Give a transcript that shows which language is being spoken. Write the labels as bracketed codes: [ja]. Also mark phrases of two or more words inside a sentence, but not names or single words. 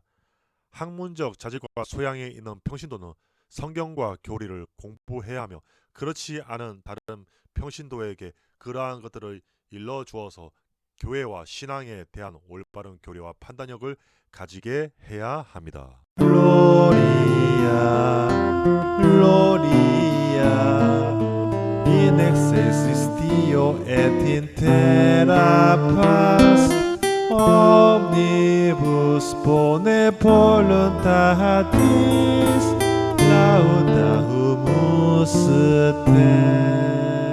[ko] 학문적 자질과 소양이 있는 평신도는 성경과 교리를 공부해야 하며 그렇지 않은 다른 평신도에게 그러한 것들을 일러주어서 교회와 신앙에 대한 올바른 교리와 판단력을 가지게 해야 합니다. [la] Gloria, Gloria, in excelsis Deo et in terra paz, omnibus bone voluntatis, laudamus te.